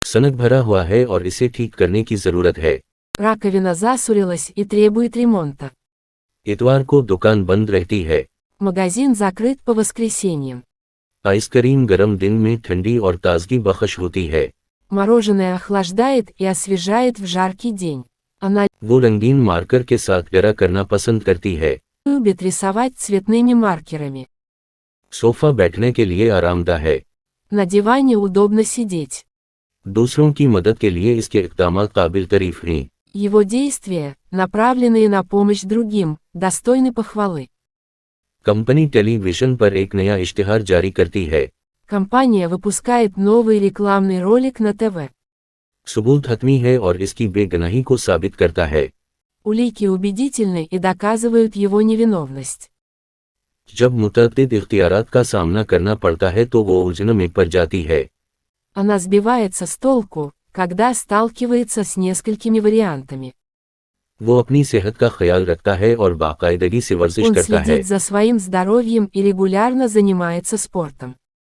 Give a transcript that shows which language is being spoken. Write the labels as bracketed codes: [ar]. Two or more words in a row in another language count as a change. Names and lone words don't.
[ur] سنک بھرا ہوا ہے اور اسے ٹھیک کرنے کی ضرورت ہے. [ru] Раковина засорилась и требует ремонта. [ur] اتوار کو دکان بند رہتی ہے. [ru] Магазин закрыт по воскресеньям. [ur] آئس کریم گرم دن میں ٹھنڈی اور تازگی بخش ہوتی ہے. [ru] Мороженое охлаждает и освежает в жаркий день. Она [ur] وہ رنگین مارکر کے ساتھ گہرا کرنا پسند کرتی ہے. [ru] любит рисовать цветными маркерами. [ur] صوفہ بیٹھنے کے لیے آرام دہ ہے. [ru] На диване удобно сидеть. [ur] دوسروں کی مدد کے لیے اس کے اقدامات قابل تعریف ہیں. [ru] Его действия, направленные на помощь другим, достойны похвалы. [ur] کمپنی ٹیلی ویژن پر ایک نیا اشتہار جاری کرتی ہے. [ru] Компания выпускает новый рекламный ролик на ТВ. [ur] ثبوت حتمی ہے اور اس کی بے گناہی کو ثابت کرتا ہے. [ru] Улики убедительны и доказывают его невиновность. [ur] جب متعدد اختیارات کا سامنا کرنا پڑتا ہے تو وہ الجھن میں پڑ جاتی ہے. [ru] Она сбивается с толку, когда сталкивается с несколькими вариантами. [ur] وہ اپنی صحت کا خیال رکھتا ہے اور باقاعدگی سے ورزش [ru] Он [ur] کرتا ہے. [ru] следит за своим здоровьем и регулярно занимается спортом.